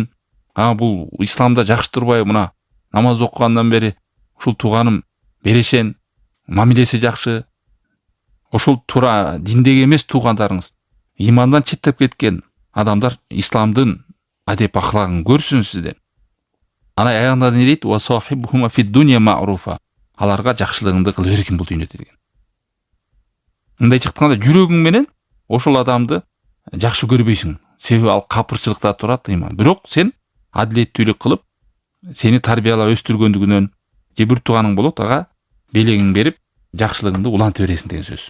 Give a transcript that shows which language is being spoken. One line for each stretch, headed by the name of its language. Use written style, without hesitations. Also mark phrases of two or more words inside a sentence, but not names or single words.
Kyrgyz: Бул исламда жакшы турбайбы, мына намаз окугандан бери ушул тууганым берешен, мамилеси жакшы. Ошол туура диндеги эмес туугандарыңыз, имандан четтеп кеткен адамдар исламдын адеп ахлагын көрсүн сизден. Ана аягында не дейт?
Arabic: وصاحبهما في الدنيا معروفا.
Kyrgyz: Аларга жакшылыгыңды кылып бергин бул дүйнөдө деген. Мындай чыкканда жүрөгүң менен ошол адамды жакшы көрбөйсүң. Себеби ал капырчылыкта турат иман. Бирок сен адилеттүүлүк кылып, сени тарбиялап өстүргөндүгүнөн же бир тууганың болот, ага белегиң берип, жакшылыгыңды уланта бересиң деген сөз.